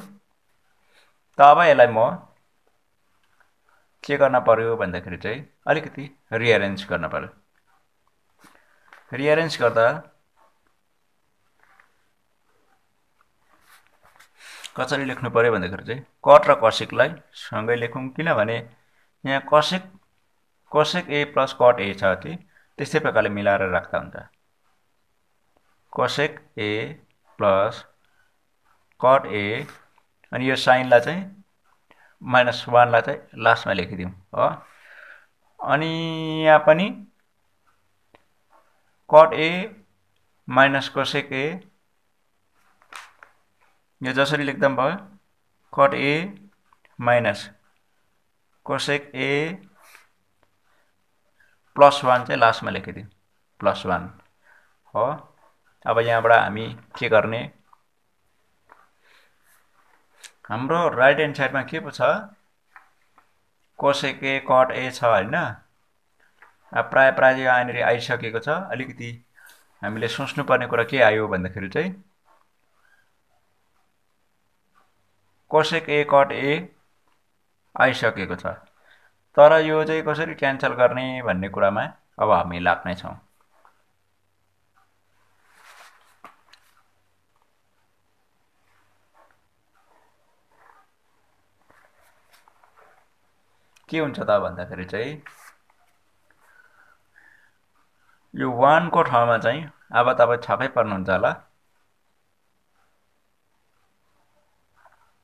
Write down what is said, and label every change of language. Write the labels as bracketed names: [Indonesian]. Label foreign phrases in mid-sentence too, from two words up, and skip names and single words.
[Nepali] त अब यसलाई म के गर्न पर्यो भन्दाखेरि चाहिँ अलिकति रिअरेन्ज गर्न पर्यो। रिअरेन्ज गर्दा कसरी लेख्नु पर्यो भन्दाखेरि चाहिँ cot र cosec लाई सँगै लेखौं। किनभने यहाँ [English] cosec a plus cot a [Nepali] छ कि त्यस्तै प्रकारले मिलाएर राख्दा हुन्छ। [English] cosec a plus cot a [Nepali] अनि यो साइनलाई चाहिँ माइनस 1 लाई चाहिँ लास्टमा लेखिदिउँ हो। अनि यहाँ पनि [English] cot a minus cosec a [Nepali] यो जसरी लेख्दा भयो [English] cot a minus cosec a plus 1 [Nepali] चाहिँ लास्टमा लेखिदिउँ प्लस 1 हो। अब यहाँबाट हामी के गर्ने? हाम्रो [English] right hand sideमा [Nepali] के पो छ? [English] cosec a cot a [Nepali] छ हैन? अब प्राय यहाँनिर आइसकेको छ। अलिकति हामीले सोच्नु पर्ने कुरा के आयो भन्दाखेरि चाहिँ [English] cosec a cot a [Nepali] आइसकेको छ। तर यो चाहिँ कसरी क्यान्सल गर्ने भन्ने कुरामा अब हामी लाग्नै छौं। के हुन्छ त भन्दाखेरि चाहिँ यो 1 को ठाउँमा चाहिँ अब तपाई छक्कै पर्नुहुन्छ होला।